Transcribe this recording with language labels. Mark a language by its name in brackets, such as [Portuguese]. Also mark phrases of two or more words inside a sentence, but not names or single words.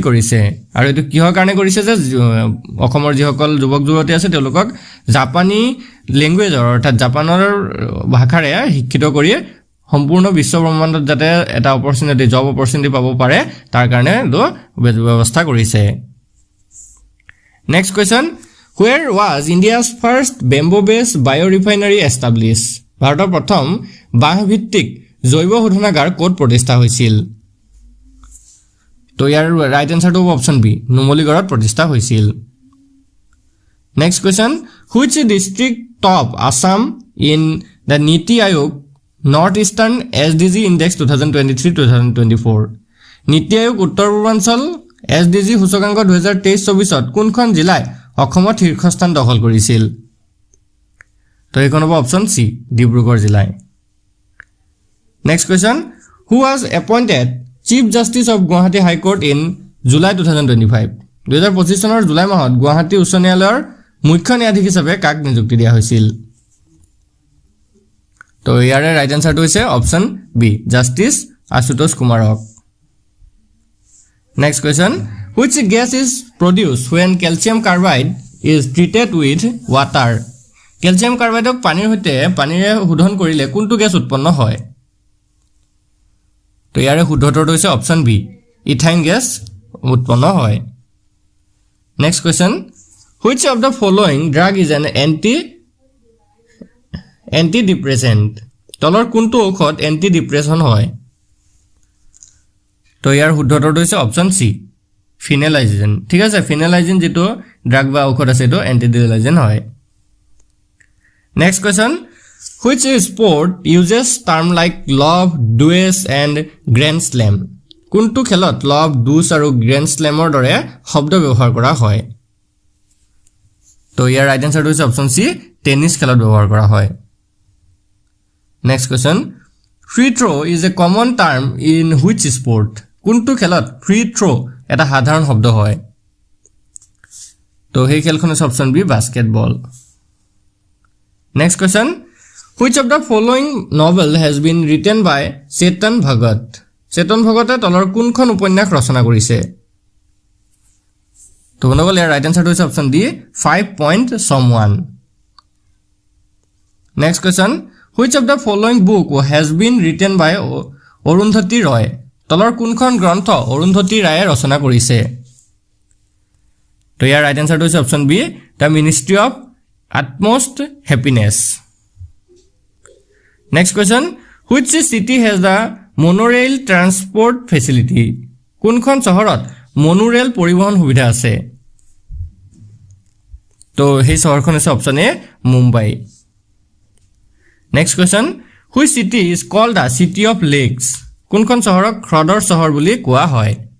[Assamese] কৰিছে আৰু এটো কিহৰ কাৰণে কৰিছে যে অসমৰ যিসকল যুৱক যুৱতী আছে তেওঁলোকক জাপানী ল্যাঙ্গুৱেজৰ অৰ্থাৎ জাপানৰ ভাষাৰে শিক্ষিত কৰি সম্পূৰ্ণ বিশ্ব ব্ৰহ্মাণ্ডত যাতে এটা [English] opportunity job opportunity [Assamese] পাব পাৰে তাৰ কাৰণে তো ব্যৱস্থা কৰিছে [English] next question where was India's first bamboo based biorefinery established [Assamese] ভাৰতৰ প্ৰথম বাঁহ ভিত্তিক জৈৱ শোধনাগাৰ ক'ত প্ৰতিষ্ঠা হৈছিল তো ইয়াৰ ৰাইট আনসাৰটো অপচন বি নুমলীগড়ত প্ৰতিষ্ঠা হৈছিল [English] next question which district top Assam in the Niti [Assamese] Aayog Northeastern SDG Index 2023-2024 নীতি আয়োগ উত্তৰ পূৰ্বাঞ্চল SDG সূচকাংক 2023-24 ত কোনখন জিলাই অসমত শীৰ্ষস্থান দখল কৰিছিল তো এইখন হ'ব অপচন সি ডিব্ৰুগড় জিলাই [English] next question who was appointed Chief Justice of Guwahati High Court in July 2025 [Assamese] 2025 চনৰ জুলাই মাহত গুৱাহাটী উচ্চ ন্যায়ালয়ৰ মুখ্য ন্যায়াধীশ হিচাপে কাক নিযুক্তি দিয়া হৈছিল তো ইয়াৰে ৰাইট আনসাৰটো হৈছে অপচন বি জাস্টিস আশুতোষ কুমাৰক [English] next question which gas is produced when calcium carbide is treated with water calcium carbide [Assamese] পানীৰ সৈতে পানীৰে শোধন কৰিলে কোনটো গ্যাস উৎপন্ন হয় তো ইয়াৰে শুদ্ধটো হৈছে অপচন বি ইথাইন গ্যাস উৎপন্ন হয় [English] next question which of the following drug is an [Assamese] antidepressant তলৰ কোনটো ঔষধ এন্টিডিপ্ৰেছন হয় তো ইয়াৰ শুদ্ধটো হৈছে অপচন সি ফিনালাইজিন ঠিক আছে ফিনালাইজিন যেটো ড্ৰাগ বা ঔষধ আছে তো এন্টিডিপ্ৰেছন হয় [English] next question which sport uses term like love dues and grand slam [Assamese] কোনটো খেলত লভ ডুস আৰু গ্ৰেন্ড স্ল্যামৰ দৰে শব্দ ব্যৱহাৰ কৰা হয় তো ইয়াৰ ৰাইট আনসাৰটো হৈছে অপচন সি টেনিস খেলত ব্যৱহাৰ কৰা হয় [English] next question free throw is a common term in which sport [Assamese] কোনটো খেলত [English] free throw [Assamese] এটা সাধাৰণ শব্দ হয় তো এই খেলখনৰ অপচন বি বাস্কেটবল [English] next question which of the following novel has been written by Chetan Bhagat [Assamese] চেতন ভগতে তলৰ কোনখন উপন্যাস ৰচনা কৰিছে তো বন্ধুসকল ইয়াৰ ৰাইট আনসাৰটো হৈছে অপচন ডি 5 point someone [English] next question which of the following book has been written by [Assamese] অৰুন্ধতী ৰয় তলৰ কোনখন গ্ৰন্থ অৰুন্ধতী ৰায়ে ৰচনা কৰিছে তো ইয়াৰ ৰাইট আনসাৰটো হৈছে অপচন বি দ্য মিনিষ্ট্ৰি অফ utmost happiness [English] next question which city has the monorail transport facility [Assamese] কোনখন চহৰত monorail পৰিবহন সুবিধা আছে তো সেই চহৰখন আছে অপচন এ মুম্বাই [English] next question which city is called the city of lakes [Assamese] কোনখন চহৰক হ্ৰদৰ চহৰ বুলি কোৱা হয়